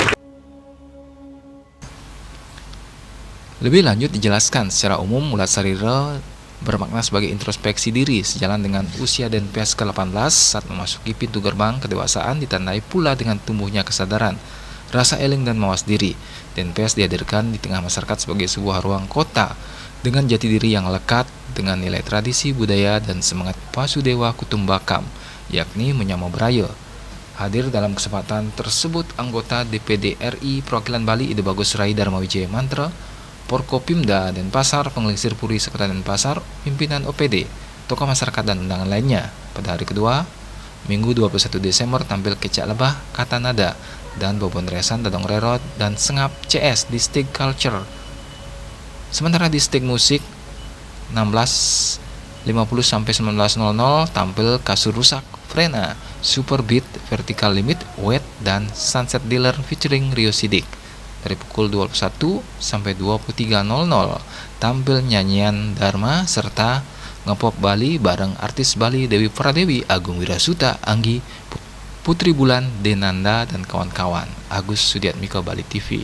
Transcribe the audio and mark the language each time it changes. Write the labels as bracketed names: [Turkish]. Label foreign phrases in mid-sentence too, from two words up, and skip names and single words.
[Indonesian] Lebih lanjut dijelaskan secara umum [Balinese] mulat sarira [Indonesian] bermakna sebagai introspeksi diri sejalan dengan usia Denfest ke-18 saat memasuki pintu gerbang kedewasaan ditandai pula dengan tumbuhnya kesadaran, rasa eling dan mawas diri. Denfest dihadirkan di tengah masyarakat sebagai sebuah ruang kota dengan jati diri yang lekat dengan nilai tradisi, budaya, dan semangat [Sanskrit] Pasudewa Kutumbakam, [Indonesian] yakni [Balinese] menyama beraya. [Indonesian] Hadir dalam kesempatan tersebut anggota DPD RI Perwakilan Bali Ide Bagus Rai Dharma Wijaya Mantra, Porkopimda Denpasar, Pengelisir Puri Sekota Denpasar, pimpinan OPD, tokoh masyarakat dan undangan lainnya. Pada hari kedua, Minggu 21 Desember tampil Kecak Lebah, Kata Nada, dan Bobon Resan, Dadong Rerot, dan Sengap CS di Stig Culture. Sementara di Stig Musik 16.50-19.00 tampil Kasur Rusak, Frena, Super Beat, Vertical Limit, Wet, dan Sunset Dealer featuring Rio Sidik. Dari pukul 21 sampai 23.00 tampil nyanyian Dharma serta ngepop Bali bareng artis Bali Dewi Pradewi, Agung Wirasuta, Anggi, Putri Bulan, Denanda, dan kawan-kawan. Agus Sudiatmiko, Bali TV.